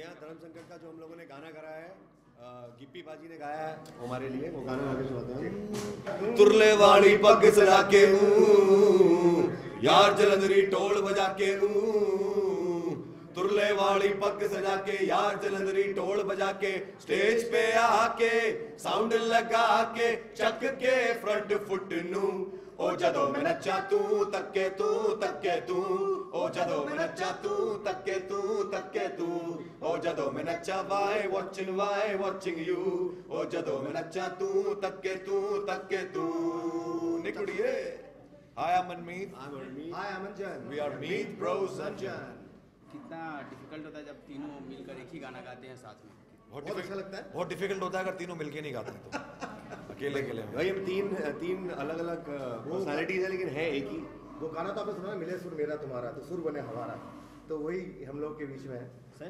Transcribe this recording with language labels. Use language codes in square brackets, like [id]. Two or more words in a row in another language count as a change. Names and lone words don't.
[hi] जी हाँ, धर्म संकट का जो हम लोगों ने गाना करा है, गिप्पी बाजी ने गाया है हमारे लिए, वो गाना आगे सुनाते हैं। [pa] ਤੁਰਲੇ ਵਾਲੀ ਪੱਗ ਸਜਾ ਕੇ ਯਾਰ ਜਲੰਧਰੀ ਢੋਲ ਬਜਾ ਕੇ ਤੁਰਲੇ ਵਾਲੀ ਪੱਗ ਸਜਾ ਕੇ ਯਾਰ ਜਲੰਧਰੀ ਢੋਲ ਬਜਾ ਕੇ ਸਟੇਜ ਪੇ ਆਕੇ ਸਾਊਂਡ ਲਗਾ ਕੇ ਚੱਕ ਕੇ ਫਰੰਟ ਫੁੱਟ ਨੂੰ ਓ ਜਦੋਂ ਮੈਂ ਨੱਚਾਂ ਤੂੰ ਤੱਕੇਂ ਤੂੰ ਓ ਜਦੋਂ ਮੈਂ ਨੱਚਾਂ ਤੂੰ ਤੱਕੇਂ ਤੂੰ ਓ ਜਦੋਂ ਮੈਂ ਨੱਚਾਂ [en] why watching you [pa] ਓ ਜਦੋਂ ਮੈਂ ਨੱਚਾਂ ਤੂੰ ਤੱਕੇਂ ਤੂੰ ਨਿਕੁੜੀਏ। [en] Hi, I'm Manmeet. Hi, I'm Anjan. We are Meet Bros Anjan. [hi] कितना डिफिकल्ट होता है जब तीनों मिलकर एक ही गाना गाते हैं साथ में? बहुत अच्छा लगता है। बहुत डिफिकल्ट होता है अगर तीनों मिलके नहीं गाते हैं तो अकेले भाई हम तीन अलग अलग पर्सनालिटीज है लेकिन है एक ही। वो गाना तो आपने सुना ना, मिले सुर मेरा तुम्हारा तो सुर बने हमारा, तो वही हम लोग के बीच में है सर।